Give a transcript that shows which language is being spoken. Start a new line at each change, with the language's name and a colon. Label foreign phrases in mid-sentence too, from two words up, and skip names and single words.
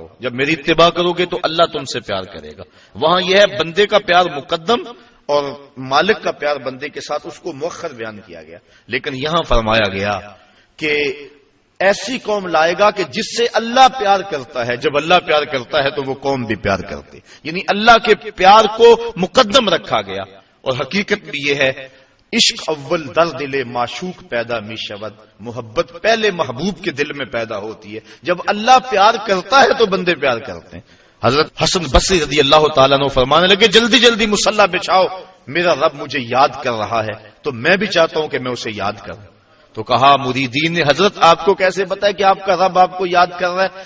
Urdu: جب میری اتباع کرو گے تو اللہ تم سے پیار کرے گا. وہاں یہ ہے بندے کا پیار مقدم اور مالک کا پیار بندے کے ساتھ، اس کو مؤخر بیان کیا گیا. لیکن یہاں فرمایا گیا کہ ایسی قوم لائے گا کہ جس سے اللہ پیار کرتا ہے. جب اللہ پیار کرتا ہے تو وہ قوم بھی پیار کرتی، یعنی اللہ کے پیار کو مقدم رکھا گیا.
Persian: اور حقیقت بھی یہ ہے عشق اول در دل معشوق پیدا می شود،
Urdu: محبت پہلے محبوب کے دل میں پیدا ہوتی ہے. جب اللہ پیار کرتا ہے تو بندے پیار کرتے ہیں. حضرت حسن بصری رضی اللہ تعالیٰ عنہ فرمانے لگے جلدی جلدی مصلی بچھاؤ، میرا رب مجھے یاد کر رہا ہے تو میں بھی چاہتا ہوں کہ میں اسے یاد کروں. تو کہا مریدین نے حضرت آپ کو کیسے بتایا کہ آپ کا رب آپ کو یاد کر رہا ہے؟